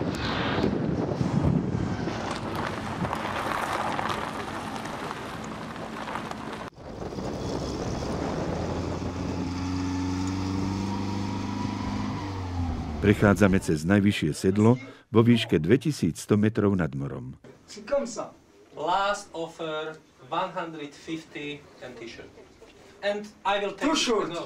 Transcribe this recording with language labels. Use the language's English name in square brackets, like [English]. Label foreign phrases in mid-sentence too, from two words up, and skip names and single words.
[Slovak] Prechádzame cez najvyššie sedlo vo výške 2100 metrov nad morom. [English] Last offer 150 and t-shirt. And I will take Too short, no.